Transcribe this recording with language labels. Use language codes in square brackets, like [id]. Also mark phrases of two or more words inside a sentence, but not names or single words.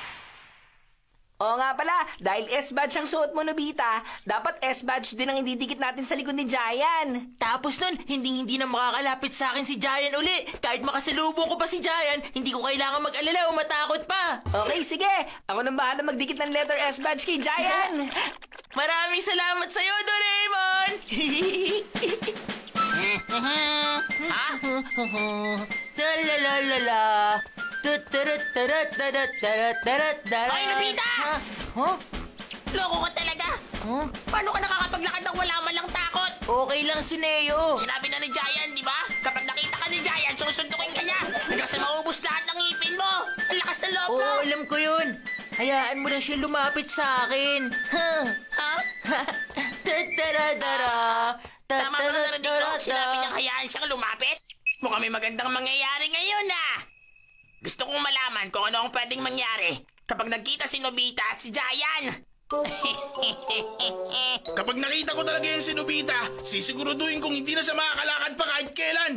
[tl] Oo nga nga pala, dahil S-badge ang suot mo, Nobita, dapat S-badge din ang ididikit natin sa likod ni Giant. Tapos nun, hindi na makakalapit sa akin si Giant uli. Kahit makasalubong ko pa si Giant, hindi ko kailangan mag-alala o matakot pa. Okay, sige. Ako nang bahala magdikit ng letter S-badge kay Giant. Maraming salamat sa'yo, Doraemon! Ha? La-la-la-la-la. Hoy, Nobita! Huh? Loko ka talaga! Huh? Paano ka nakakapaglakad ng wala man lang takot? Okay lang, Suneo. Sinabi na ni Giant, di ba? Kapag nakita ka ni Giant, susundukin ka niya. Hanggang sa maubos lahat ng ngipin mo. Ang lakas ng loob mo. Oo, alam ko yun. Hayaan mo lang siya lumapit sa akin. Ha? Ta-da-da-da-da. Tama ba na dito? Sinabi niyang hayaan siyang lumapit? Mukhang may magandang mangyayari ngayon, ah! Gusto kong malaman kung ano ang pwedeng mangyari kapag nagkita si Nobita at si Giant. Kapag nakita ko talaga yan si Nobita, sisiguraduhin kong hindi na siya makakalakad pa kahit kailan.